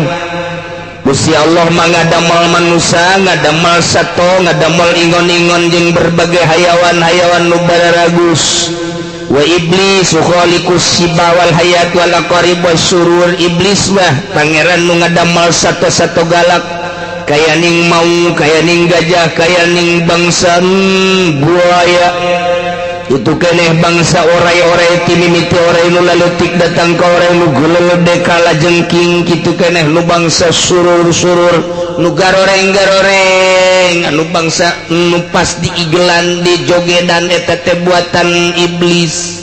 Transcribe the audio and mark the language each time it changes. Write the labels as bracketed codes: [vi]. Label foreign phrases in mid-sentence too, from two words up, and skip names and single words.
[su] Gusti Allah mah ngadamel manusia, ngadamel sato, ngadamel ingon-ingon jeung berbagai hayawan-hayawan nu bararagus. [ar] وإبليس خالق السباع والحيات والعقارب والشرور. [su] Iblis mah pangeran nu ngadamel sato-sato galak, kaya ning mau, kaya ning gajah, kaya ning bangsa buaya. Itu keneh bangsa orai-orai ti mimiti orai nu laletik datang ka orai nu geuleude kala jengking, kitu keneh nu bangsa surur-surur, nu garoreng-garoreng, anu bangsa nu pas diigelan di jogedan eta teh buatan iblis.